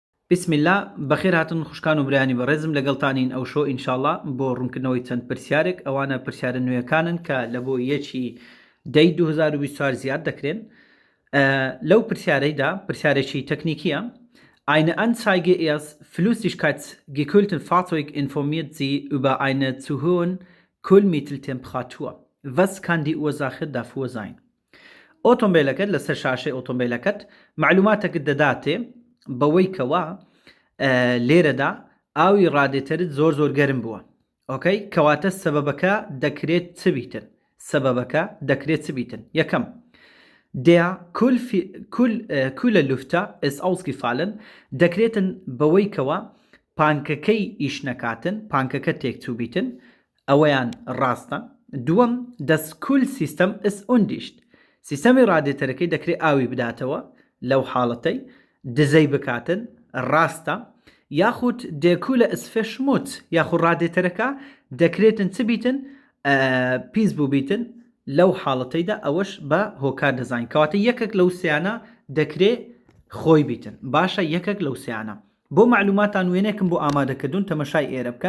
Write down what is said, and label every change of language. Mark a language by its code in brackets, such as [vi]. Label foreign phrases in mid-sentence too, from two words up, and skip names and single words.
[ckb] بسم الله بەخێر هاتن خوشکان و برانی بەڕێزم لەگەڵتانین ئەو شۆ ئینشاءڵڵا بۆ ڕوونکردنەوەی چەند پرسیارێک ئەوانە پرسیارە نوێیەکانن کە لە بۆ یەکی دەی 2024 زیاد دەکرێن. لەو پرسیارەیدا پرسیارێکی تەکنیکیە. [de] Eine Anzeige ist Flüssigkeitsgekühlten Fahrzeug informiert Sie über eine zu hohen Kühlmitteltemperatur. Was kann die Ursache dafür sein? [ckb] ئۆتۆمبیلەکەت لەسەر شاشەی ئۆتۆمبیلەکەت معلوماتەکەت دەداتێ بەوەی کەوا لێرەدا ئاوی ڕادێتەرت زۆر گەرم بووە. ئۆکەی کەواتە سەبەبەکە دەکرێت چ بیتن؟ یەکەم [de] der Kühllüfter ist ausgefallen [ckb] دەکرێتن بەوەی کەوا پانکەکەی ئیش نەکاتن، پانکەکە تێکچوو بیتن، ئەوەیان ڕاستە. دووەم [de] das Kühlsystem ist undicht [ckb] سیستەمی ڕادێتەرەکەی دەکرێت ئاوی بداتەوە، لەو حاڵەتەی دزەی بکاتن، ڕاستە. یاخود [de] der Kühler ist verschmutzt [ckb] یاخود ڕادێتەرەکە دەکرێتن چ بیتن؟ پیس بوو بیتن، لەو حاڵەتەیدا ئەوەش بە هۆکار دەزانین. کەواتە یەکێک لەو سیانە دەکرێت خۆی بیتن. باشە، یەکێک لەو سیانە. بۆ معلوماتان وێنێکم بۆ ئامادەکردون تەمەشای ئێرە بکەن.